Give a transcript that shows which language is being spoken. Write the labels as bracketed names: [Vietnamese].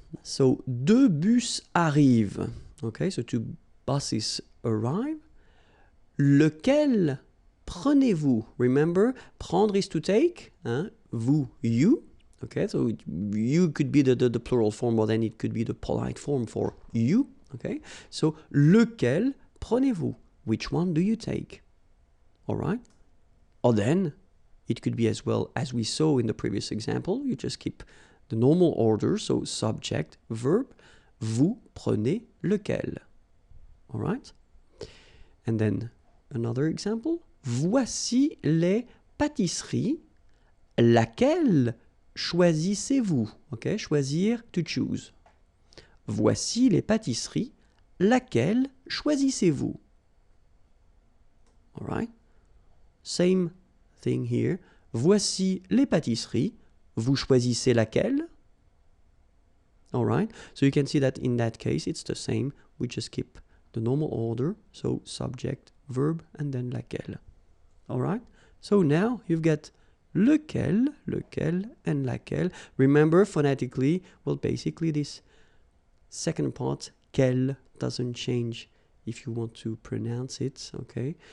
[English] So, [French] 2 bus arrivent, [English] okay? So 2 buses arrive. [French] Lequel prenez-vous? [English] Remember, prendre is to take, hein? Vous, you. Okay, so you could be the plural form, or then it could be the polite form for you. [French] Okay, so lequel prenez-vous? [English] Which one do you take? All right, or then it could be as well as we saw in the previous example. You just keep the normal order, so subject, verb. [French] Vous prenez lequel? [English] All right, and then another example. [French] Voici les pâtisseries. Laquelle choisissez-vous? Okay, choisir, [English] to choose. [French] Voici les pâtisseries. Laquelle choisissez-vous? All right. [English] Same thing here. [French] Voici les pâtisseries. Vous choisissez laquelle? [English] All right. So you can see that in that case, it's the same. We just keep the normal order. So subject, verb, and then laquelle. All right. So now you've got lequel, lequel, and laquelle. Remember, phonetically, well, basically this second part, quel, doesn't change if you want to pronounce it, okay?